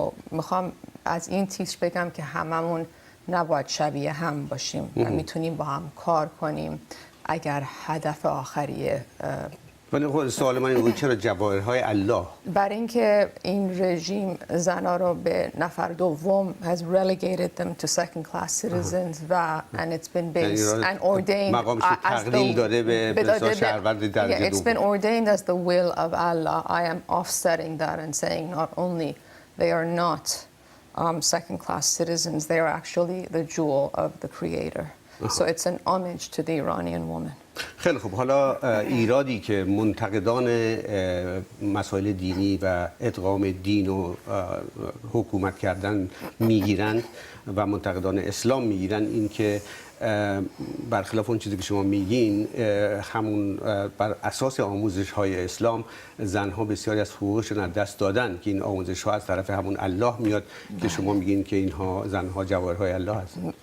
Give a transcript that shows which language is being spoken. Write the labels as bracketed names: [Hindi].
[Persian] میخوام از این تیتر بگم که هممون نباید شبیه هم باشیم و میتونیم با هم کار کنیم اگر هدف آخریه. ولی خود سوال من این بود چرا جواهرهای الله؟ برای اینکه این رژیم زنها رو به نفر دوم [English] has relegated them to second class citizens و and it's been based and ordained [Persian] مقامش تقلیل داده به شهروند درجه دوم. [English] It's been ordained as the will of Allah. I am offsetting that and saying not only they are not second class citizens, they are actually the jewel of the creator. So it's an homage to the Iranian woman. [Persian] خیلی خوب. حالا ایرادی که منتقدان مسائل دینی و ادغام دین و حکومت کردن میگیرند و منتقدان اسلام میگیرن این که برخلاف اون چیزی که شما میگین همون بر اساس آموزش های اسلام زنها بسیاری از حقوقشون از دست دادن که این آموزش ها از طرف همون الله میاد که شما میگین که اینها زنها جواهرهای الله هستن.